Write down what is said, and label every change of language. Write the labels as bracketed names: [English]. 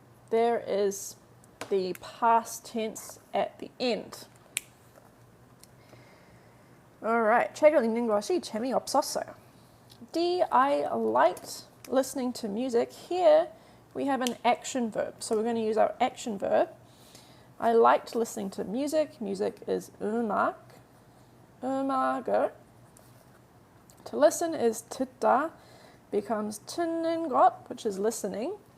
[English] there is the past tense at the end. [Korean] Alright, 책을 읽는 것이 재미없었어요. [English] D, I liked listening to music. Here we have an action verb, so we're going to use our action verb. I liked listening to music. Music is 음악, 음악을. To listen is 듣다, becomes [Korean] 듣는 것, [English] which is listening.